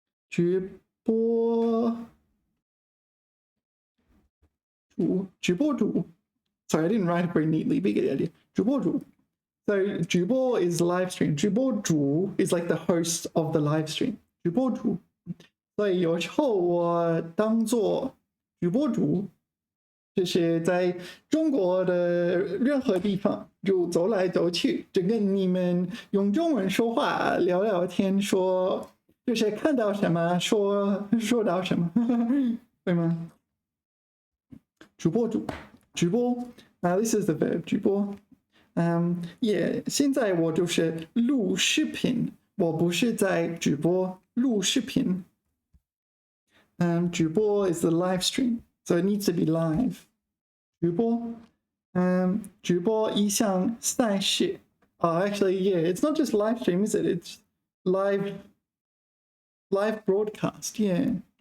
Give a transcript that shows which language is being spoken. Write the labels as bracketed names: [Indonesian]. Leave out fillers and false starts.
[Chinese] 直播主. [English] Sorry, I didn't write it very neatly, but you get the idea. [Chinese] 直播主. [English] So 直播 is live stream. 直播主 is like the host of the live stream. [Chinese] 直播主. 所以有时候我当做直播主，就是在中国的任何地方就走来走去，就跟你们用中文说话，聊聊天，说就是看到什么说到什么，对吗？直播主，直播。 [English] This is the verb 直播。 [Chinese] Yeah， 现在我就是录视频，我不是在直播，录视频。 [English] 直播 is the live stream, so it needs to be live. [Chinese] 直播，直播一项赛事。 [English] Actually, yeah, it's not just live stream, is it? It's live broadcast. Yeah.